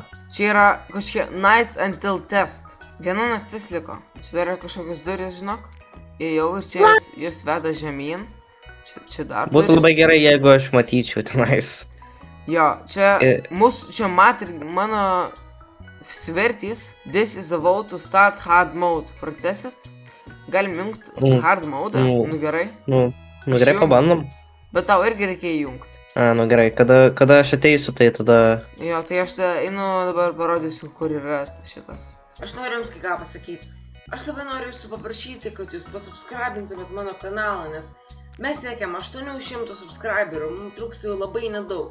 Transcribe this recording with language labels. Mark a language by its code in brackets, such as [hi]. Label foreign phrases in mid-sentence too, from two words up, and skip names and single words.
[lt] Čia yra kažkokie [en] Nights Until Test. [lt] Viena naktis liko. Čia dar yra kažkokios durys, žinok. Įėjau ir čia jos veda žemyn. Čia dar Būtų labai gerai, jeigu aš matyčiau tenais. Jo, čia mat ir mano svertys. [en] This is a vote to start hard mode. [lt] Procesit. Galim jungt [en] hard mode. [lt] Nu gerai. Nu gerai, pabandom. Bet tau irgi reikia įjungt. Nu gerai, kada aš ateisiu, tai tada... Jo, tai aš einu dabar parodysiu, kur yra šitas. Aš noriu jums kai ką pasakyti. Aš labai noriu jūsų paprašyti, kad jūs pasubscribintumėt mano kanalą, nes mes siekiam 800 subscriberių, mums trūksta jau labai nedaug.